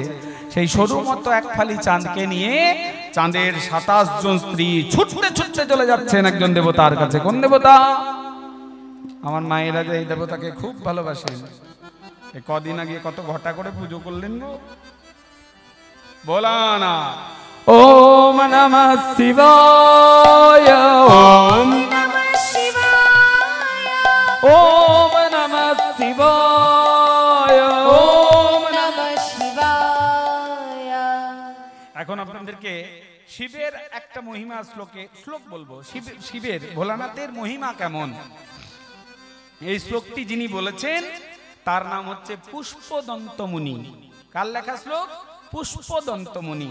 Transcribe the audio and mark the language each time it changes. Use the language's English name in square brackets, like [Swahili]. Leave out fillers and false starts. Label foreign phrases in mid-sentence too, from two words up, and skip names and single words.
[Bangla] সেই সরু মতো এক ফালি চাঁদকে নিয়ে চাঁদের 27 জন স্ত্রী ছুটতে ছুটতে চলে যাচ্ছেন একজন দেবতার কাছে। কোন দেবতা? আমার মায়েরা যে এই দেবতাকে খুব ভালোবাসেন। কদিন আগে কত ঘটা করে পুজো করলেন গো, বলা না। [Sanskrit] ওম নমঃ শিবায়, ওম নমঃ শিবায়, ওম নমঃ শিবায়, ওম নমঃ শিবায়। [Bangla] এখন আপনাদেরকে শিবের একটা মহিমা শ্লোক বলবো। শিবের, ভোলানাথের মহিমা কেমন, এই শ্লোকটি যিনি বলেছেন তার নাম হচ্ছে পুষ্পদন্ত মুনি। কার লেখা শ্লোক? পুষ্পদন্ত মুনি।